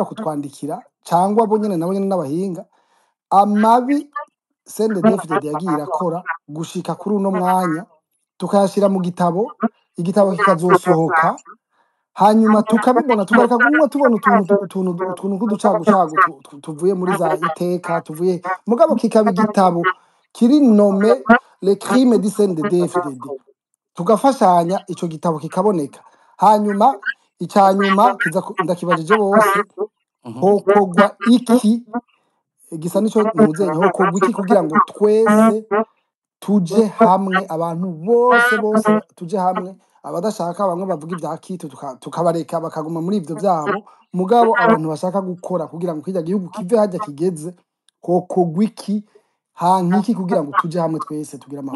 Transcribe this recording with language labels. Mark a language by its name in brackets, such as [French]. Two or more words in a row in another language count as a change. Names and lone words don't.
[Rundi] kutwandikira cyangwa bo nyene nabo nyene n'abahinga amabi CNDD-FDD yagiye irakora gushika kuri uno mwanya tukayashira mu igitabo kikazosohoka hanyuma tukabibona tukareka gumwe tubona utuntu k'uducagucagu tuvuye muri za iteka tuvuye mugabo kikaba igitabo kiri nome le crime du CNDD-FDD tugafashanya ico gitabo kikaboneka hanyuma icyanyuma ndakibajije bose hokogwa iki gisa nico muzenye hokogwa iki kugira ngo twese tuje hamwe abantu bose tuje hamwe abadashaka bamwe bavuga ibya kitu tukabareka bakaguma muri ivyo byabo mugabo abantu bashaka gukora kugira ngo kijya gihugu kive hajya kigeze hokogwa iki hankiki kugira ngo tuje hamwe twese tugira amahoro